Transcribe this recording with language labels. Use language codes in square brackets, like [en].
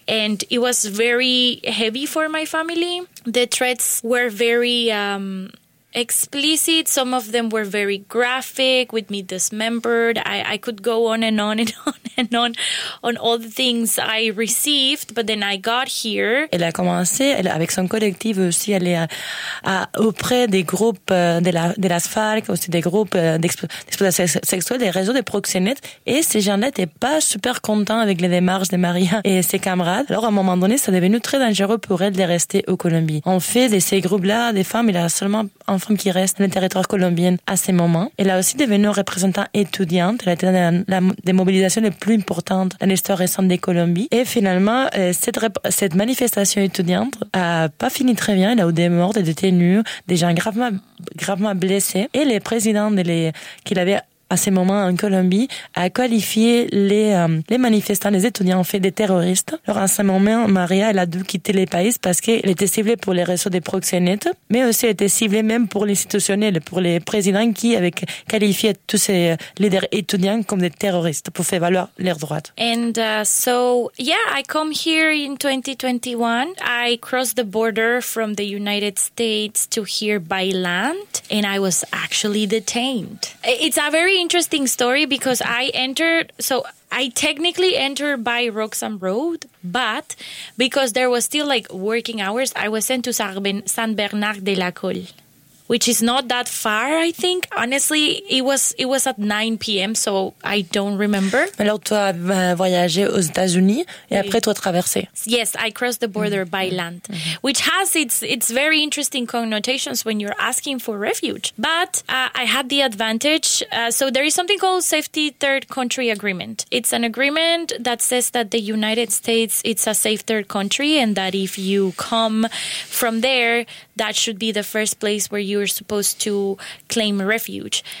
[en] And it was very heavy for my family. The threats were very explicit. Some of them were very graphic, with me dismembered. I could go on and on and on and on all the things I received, but then I got here. [fr] Elle a commencé, elle, avec son collectif aussi, elle est auprès des groupes de la FARC, aussi des groupes d'exploitation sexuelle, des réseaux de proxénètes, et ces gens-là n'étaient pas super contents avec les démarches de Maria et ses camarades. Alors, à un moment donné, ça devenu très dangereux pour elle de rester au Colombie. En fait, de ces groupes-là, des femmes, il y a seulement une femme qui reste dans le territoire colombien à ce moment. Elle a aussi devenu représentante étudiante. Elle a été dans la démobilisation la plus importante dans l'histoire récente des Colombies. Et finalement, cette manifestation étudiante n'a pas fini très bien. Elle a eu des morts, des détenus, des gens gravement blessés. Et les présidents qu'il avait à ce moment en Colombie a qualifié les manifestants, les étudiants, en fait, des terroristes. Alors, à ce moment, Maria, elle a dû quitter le pays parce qu'elle était ciblée pour les réseaux des proxénètes, mais aussi elle était ciblée même pour l'institutionnel, pour les présidents qui avaient qualifié tous ces leaders étudiants comme des terroristes pour faire valoir leurs droits. [en] And I come here in 2021. I crossed the border from the United States to here by land, and I was actually detained. It's a very interesting story because I technically entered by Roxham Road, but because there was still like working hours, I was sent to San Bernard de la Col, which is not that far, I think. Honestly, it was at 9 p.m., so I don't remember. [fr] Mais alors, tu as voyagé aux États-Unis et après, tu as traversé. [en] Yes, I crossed the border by land, which has its very interesting connotations when you're asking for refuge. But I had the advantage. So there is something called Safety Third Country Agreement. It's an agreement that says that the United States, it's a safe third country, and that if you come from there, that should be the first place where you're supposed to claim refuge.